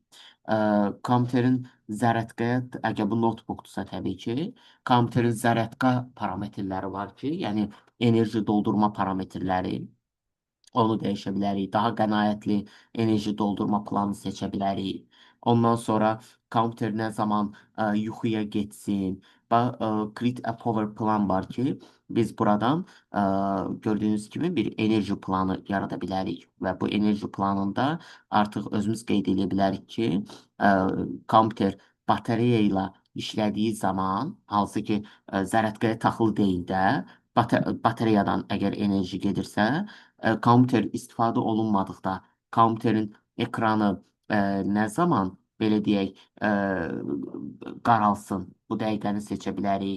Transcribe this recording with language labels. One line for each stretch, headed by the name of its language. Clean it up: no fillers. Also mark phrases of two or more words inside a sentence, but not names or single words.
Azerbaijani: Kompüterin zərətqəyə, əgər bu notebookdursa təbii ki, kompüterin zərətqa parametrləri var ki, yəni enerji doldurma parametrləri. Onu dəyişə bilərik. Daha qənaətli enerji doldurma planı seçə bilərik. Ondan sonra kompüter nə zaman yuxuya getsin.
English: Create a power plan
Azerbaijani: var ki, biz buradan gördüyünüz kimi bir enerji planı yarada bilərik və bu enerji planında artıq özümüz qeyd edə bilərik ki, kompüter batareya ilə işlədiyi zaman, hansı ki zərətqəyə taxılı deyil də, batareyadan əgər enerji gedirsə, kompüter istifadə olunmadıqda kompüterin ekranı nə zaman belə deyək qaralsın, bu dəqiqəni seçə bilərik.